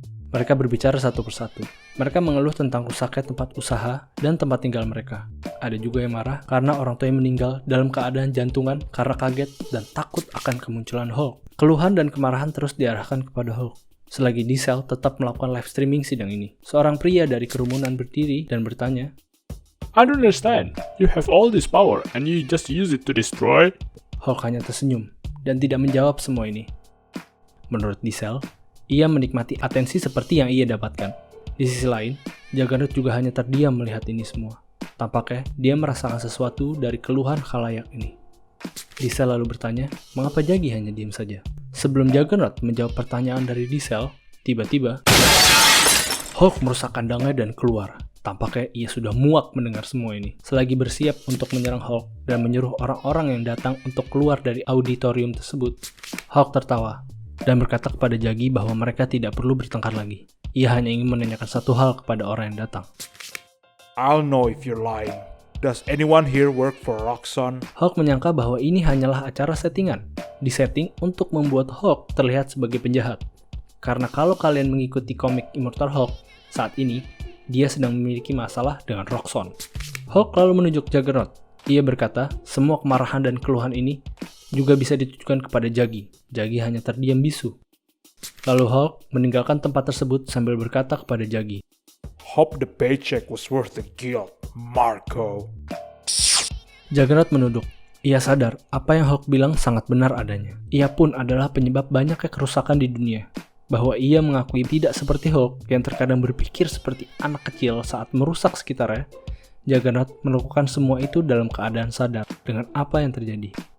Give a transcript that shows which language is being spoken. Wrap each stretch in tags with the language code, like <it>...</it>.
<id>Mereka berbicara satu persatu. Mereka mengeluh tentang rusaknya tempat usaha dan tempat tinggal mereka. Ada juga yang marah karena orang tuanya meninggal dalam keadaan jantungan karena kaget dan takut akan kemunculan Hulk. Keluhan dan kemarahan terus diarahkan kepada Hulk. Selagi Diesel tetap melakukan live streaming sidang ini, seorang pria dari kerumunan berdiri dan bertanya,</id> <en>I don't understand. You have all this power and you just use it to destroy?</en> <id>Hulk hanya tersenyum dan tidak menjawab semua ini. Menurut Diesel, ia menikmati atensi seperti yang ia dapatkan. Di sisi lain, Juggernaut juga hanya terdiam melihat ini semua. Tampaknya dia merasakan sesuatu dari keluhan khalayak ini. Diesel lalu bertanya, mengapa Jagi hanya diam saja? Sebelum Juggernaut menjawab pertanyaan dari Diesel, tiba-tiba Hulk merusak kandangnya dan keluar. Tampaknya ia sudah muak mendengar semua ini. Selagi bersiap untuk menyerang Hulk dan menyuruh orang-orang yang datang untuk keluar dari auditorium tersebut, Hulk tertawa dan berkata kepada Jagi bahwa mereka tidak perlu bertengkar lagi. Ia hanya ingin menanyakan satu hal kepada orang yang datang.</id> <en>I'll know if you're lying. Does anyone here work for Roxxon?</en> <id>Hulk menyangka bahwa ini hanyalah acara settingan, disetting untuk membuat Hulk terlihat sebagai penjahat. Karena kalau kalian mengikuti komik Immortal Hulk, saat ini, dia sedang memiliki masalah dengan Roxxon. Hulk lalu menunjuk Juggernaut. Ia berkata, semua kemarahan dan keluhan ini juga bisa ditujukan kepada Jagi. Jagi hanya terdiam bisu. Lalu Hulk meninggalkan tempat tersebut sambil berkata kepada Jagi,</id> <en>Hope the paycheck was worth the guilt, Marco.</en> <id>Juggernaut menunduk. Ia sadar apa yang Hulk bilang sangat benar adanya. Ia pun adalah penyebab banyaknya kerusakan di dunia. Bahwa ia mengakui tidak seperti Hulk yang terkadang berpikir seperti anak kecil saat merusak sekitarnya, Juggernaut melakukan semua itu dalam keadaan sadar dengan apa yang terjadi.</id>